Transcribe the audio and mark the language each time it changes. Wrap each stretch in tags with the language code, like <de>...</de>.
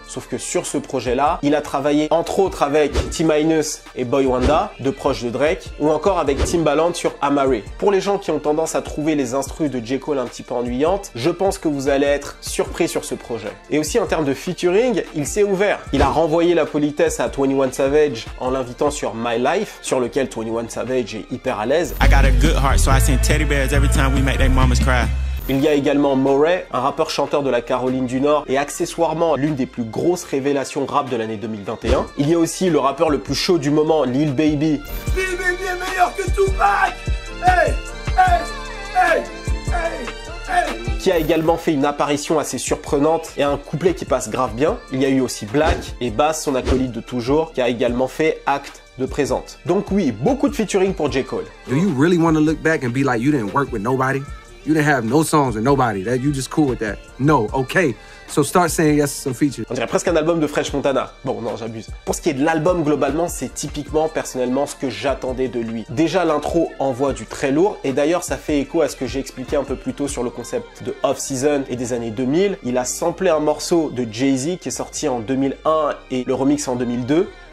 <fr>Sauf que sur ce projet-là, il a travaillé entre autres avec T-Minus et Boy Wonder, deux proches de Drake, ou encore avec Timbaland sur Amare. Pour les gens qui ont tendance à trouver les instrus de J. Cole un petit peu ennuyantes, je pense que vous allez être surpris sur ce projet. Et aussi en termes de featuring, il s'est ouvert. Il a renvoyé la politesse à 21 Savage en l'invitant sur My Life, sur lequel 21 Savage est hyper à l'aise.</fr> <en>I got a good heart, so I send teddy bears every time we make their mamas cry.</en> <fr>Il y a également Murray, un rappeur-chanteur de la Caroline du Nord et accessoirement l'une des plus grosses révélations rap de l'année 2021. Il y a aussi le rappeur le plus chaud du moment, Lil Baby. Lil Baby est meilleur que Tupac! Hey! Hey! Hey! Hey! Hey! Qui a également fait une apparition assez surprenante et un couplet qui passe grave bien. Il y a eu aussi Black et Bass, son acolyte de toujours, qui a également fait acte de présente. Donc oui, beaucoup de featuring pour J. Cole.</fr> <en>Do you really want to look back and be like you didn't work with nobody? You didn't have no songs with nobody. That you just cool with that. No, okay. So start saying yes to some features.</en> <fr>On dirait presque un album de French Montana. Bon, non, j'abuse. Pour ce qui est de l'album, globalement, c'est typiquement, personnellement, ce que j'attendais de lui. Déjà, l'intro envoie du très lourd. Et d'ailleurs, ça fait écho à ce que j'ai expliqué un peu plus tôt sur le concept de Off-Season et des années 2000. Il a samplé un morceau de Jay-Z qui est sorti en 2001 et le remix en 2002.</fr>